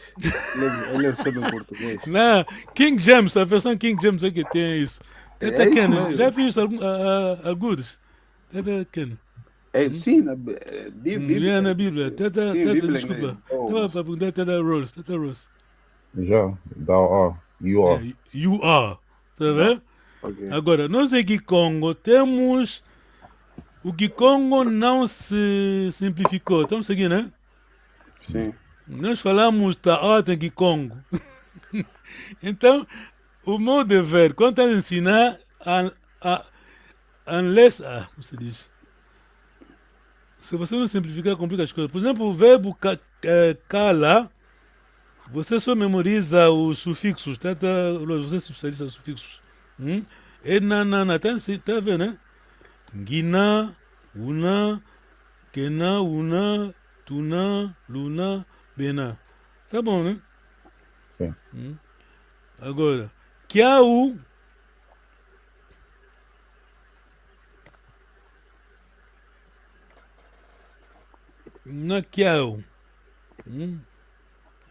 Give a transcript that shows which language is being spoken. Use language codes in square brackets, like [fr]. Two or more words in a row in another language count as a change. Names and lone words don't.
[pt] Eu leio sempre em português. Não, King James, a versão King James é que tem isso. Tata Ken, já fiz alguns? Tata Ken. Sim, na Bíblia. Na Bíblia. Tata, desculpa. Estava para perguntar Tata Rose. Já, [en] thou are, you are. You are. [pt] Tá vendo? Okay. Agora, nós em Kikongo temos... O Kikongo não se simplificou. Estamos seguindo, né? Sim. Nós falamos Taota em Kikongo. Então, o meu dever, quando estás a ensinar, unless... como se diz? Se você não simplificar, complica as coisas. Por exemplo, o verbo cala, você só memoriza os sufixos. Você se especializa nos sufixos. Tá vendo, né? Gina, [kg] una, kena, una, tuna, luna, bena. [pt] Tá bom, né? Sim. Agora, kiau. Não é kiau.